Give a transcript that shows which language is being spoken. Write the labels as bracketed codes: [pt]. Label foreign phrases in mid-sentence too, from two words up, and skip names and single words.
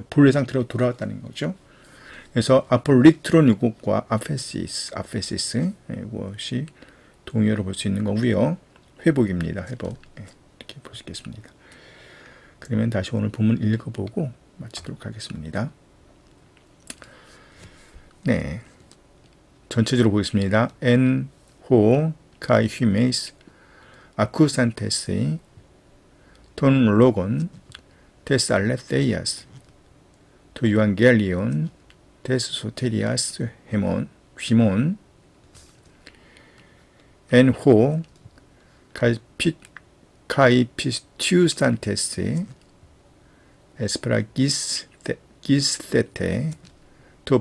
[ko] 본래 상태로 돌아왔다는 거죠. 그래서 아폴리트론 이것과 아페시스 이것이 동의어로 볼 수 있는 거고요. 회복입니다. 회복. 이렇게 볼 수 있겠습니다. 그러면 다시 오늘 본문 읽어보고 마치도록 하겠습니다. 네, 전체적으로 보겠습니다. [el] ἐν ᾧ καὶ ὑμεῖς ἀκούσαντες τὸν λόγον τῆς ἀληθείας τὸ εὐαγγέλιον τῆς σωτηρίας ὑμῶν ἐν ᾧ καὶ πιστεύσαντες ἐσφραγίσ θητε τῷ